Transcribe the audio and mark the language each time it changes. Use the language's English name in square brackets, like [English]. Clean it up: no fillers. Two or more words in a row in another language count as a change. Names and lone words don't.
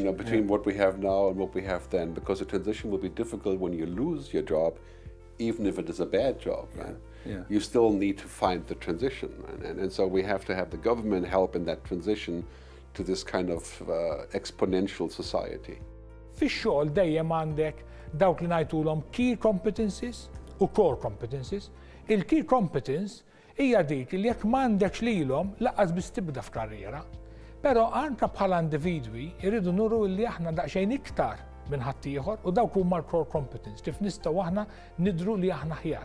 [English] Between what we have now and what we have then, because the transition will be difficult when you lose your job, even if it is a bad job, right? Yeah. You still need to find the transition, and so we have to have the government help in that transition to this kind of exponential society. [Maltese] Fix-xogħol dejjem għandek dawk li ngħidulhom [English] key competencies [Maltese] u [English] core competencies. [Maltese] Il- [English] key competence [Maltese] hija dik li jekk m'għandekx lilhom laqqas biss tibda f'karriera. Però anke bħala individwi jridu nuru li aħna daqsxejn iktar minn ħaddieħor u dawk huma l- [English] core competence [Maltese] kif nistgħu aħna nidhru li aħna ħjar.